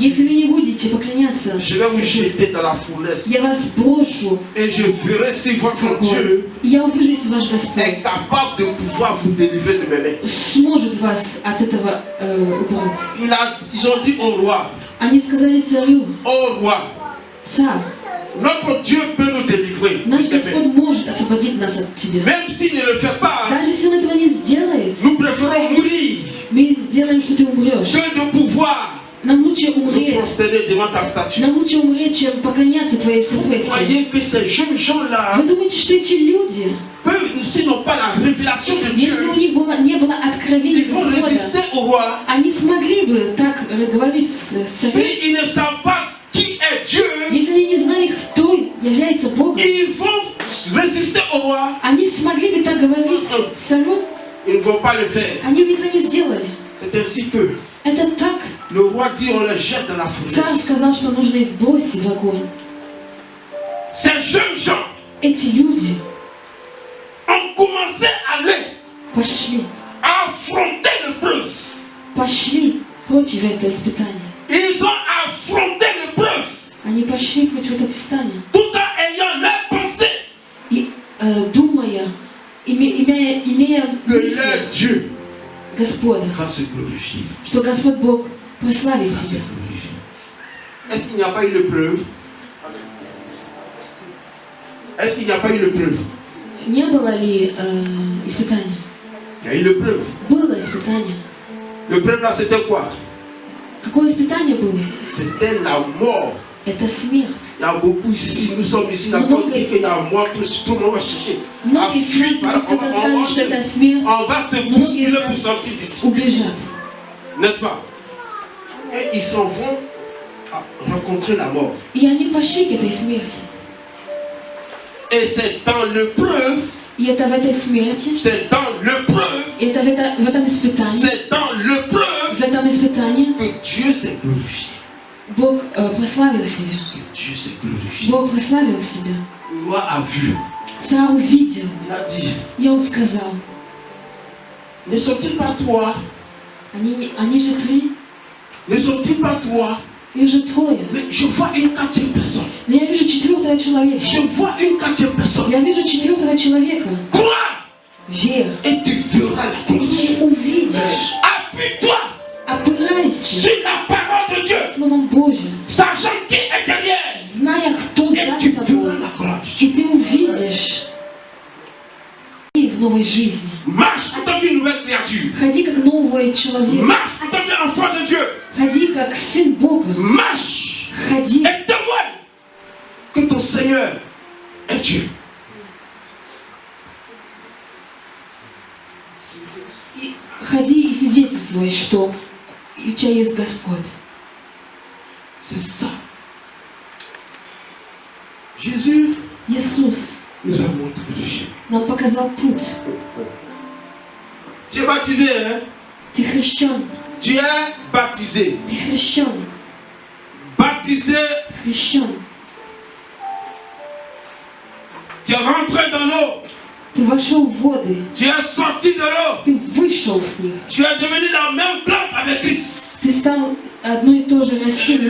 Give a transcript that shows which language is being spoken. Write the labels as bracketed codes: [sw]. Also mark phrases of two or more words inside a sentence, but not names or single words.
[ru] если вы не будете поклоняться, [fr] je vais vous jeter dans la fournaise. [ru] я вас брошу [fr] Et je verrai si [ru] в [fr] votre [ru] огонь. [fr] Dieu [ru] И я увижу, если ваш [fr] est [ru] Господь [fr] capable de pouvoir vous délivrer de mes mains. [ru] сможет вас от этого убрать. [fr] Ils ont dit au roi, [ru] Они сказали царю, [fr] ô roi, [ru] царь, [fr] notre Dieu peut nous délivrer. [ru] наш [fr] de tes mains. [ru] Господь может освободить нас от тебя. [fr] Même s'il ne le fait pas, [ru] Даже если Он этого не сделает, [fr] nous préférons mourir [ru] мы сделаем, что ты умрешь. [fr] que de pouvoir [ru] Нам лучше [fr] nous [ru] умереть. [fr] prosterner devant ta statue. [ru] Нам лучше умереть, чем поклоняться твоей [fr] Vous [ru] статуэтке. [fr] voyez que ces jeunes gens-là, [ru] Вы думаете, что эти люди, [fr] s'ils n'ont pas la révélation de Dieu, [ru] если у них не было откровения [fr] ils vont [ru] Господа, [fr] résister au roi. [ru] они смогли бы так говорить с царем, [fr] S'ils ne savent pas qui est Dieu, [ru] если они не знали, кто является Богом. [fr] ils vont résister au roi. [ru] Они смогли бы так говорить царю, [fr] Ils ne vont pas le faire. [ru] они бы это не сделали. [fr] C'est ainsi que [ru] Это так. [fr] le roi dit on les jette dans la [ru] Царь [fr] fournaise. [ru] сказал, что нужно их бросить в огонь. [fr] Ces jeunes gens [ru] Эти люди [fr] ont commencé à aller [ru] пошли [fr] affronter l'épreuve. [ru] пошли против этого испытания. [fr] Ils ont affronté l'épreuve [ru] Они пошли против этого испытания. [fr] tout en ayant leur pensée [ru] И думая, имея [fr] que leur [ru] мысль [fr] Dieu [ru] Господа, [fr] va se glorifier. [ru] что Господь Бог прославит [fr] Va se [ru] себя. [fr] glorifier. Est-ce qu'il n'y a pas eu l'épreuve? Est-ce qu'il n'y a pas eu l'épreuve? [ru] Не было ли испытания? [fr] Il y a eu l'épreuve. [ru] Было испытание. [fr] L'épreuve là c'était quoi? [ru] Какое испытание было? [fr] C'était la mort. [ru] Это смерть. [fr] Il y a beaucoup ici, nous sommes ici, la porte dit qu'il y a mort, tout le monde va chercher. [ru] Многие из нас, кто-то сказали, что это смерть, [fr] On va se bousculer pour sortir d'ici. [ru] убежат. [fr] N'est-ce pas? Et ils s'en vont à rencontrer la mort. [ru] И они пошли к этой смерти. [fr] Et c'est dans l'épreuve, [ru] И это в этой смерти, [fr] c'est dans l'épreuve, [ru] и это в этом испытании, [fr] c'est dans l'épreuve [ru] в этом испытании [fr] que Dieu s'est glorifié. [ru] Бог прославил себя. [fr] Que Dieu s'est glorifié. [ru] Бог прославил себя. [fr] Le roi a vu. [ru] Царь увидел, [fr] Il a dit, [ru] и он сказал, [fr] ne sont-ils pas trois? [ru] они же 3, [fr] Ne sont-ils pas trois? [ru] Их же трое. [fr] Mais je vois une quatrième personne. [ru] Но я вижу четвертого человека. [fr] Je vois une quatrième personne. [ru] Я вижу четвертого человека. [fr] Crois [ru] Верь. [fr] et tu verras la [ru] И [fr] gloire. [ru] ты увидишь. [fr] Appuie-toi [ru] Опирайся [fr] sur la parole de Dieu, [ru] Словом Божьим, [fr] sachant qui est derrière. [ru] зная, кто [fr] Et [ru] за [fr] tu [ru] тобой. [fr] verras la gloire de Dieu. [ru] И ты увидишь и в новой жизни. [fr] Marche en tant qu'une nouvelle créature. [ru] Ходи как новый человек. [fr] Marche en tant qu'enfant de Dieu. [ru] Ходи как сын Бога. [fr] Marche [ru] Ходи [fr] et témoigne que ton Seigneur est Dieu. [ru] и, ходи и свидетельствуй, что у тебя есть Господь. [fr] C'est ça. Jésus [ru] Иисус [fr] nous a montré le chemin. [ru] нам показал путь. [fr] Tu es baptisé, hein? [ru] Ты хрещен. [fr] Tu es baptisé. [ru] Ты хрещен. [fr] Baptisé, [ru] Хрещен. [fr] tu es rentré dans l'eau. [ru] Ты вошел в воды. [fr] Tu es sorti de l'eau. [ru] Ты вышел с них. [fr] Tu es devenu la même plante avec Christ. [ru] Ты стал одно и то же растение с